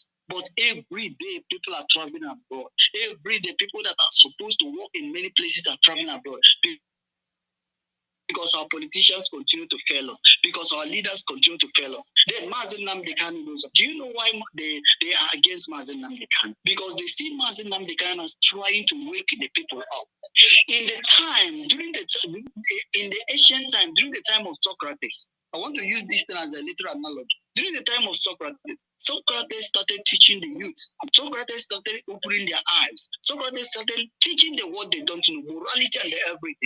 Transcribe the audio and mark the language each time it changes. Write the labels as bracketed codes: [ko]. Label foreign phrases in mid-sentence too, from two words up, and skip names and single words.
[en] But every day, people are traveling abroad. Every day, people that are supposed to work in many places are traveling abroad. Because because our politicians continue to fail us, because our leaders continue to fail us. Then Mazi Nnamdi Kanu goes up. Do you know why they are against Mazi Nnamdi Kanu? Because they see Mazi Nnamdi Kanu as trying to wake the people up. In the ancient time, during the time of Socrates, I want to use this thing as a literal analogy. During the time of Socrates, Socrates started teaching the youth. Socrates started opening their eyes. Socrates started teaching them what they don't know, morality and everything.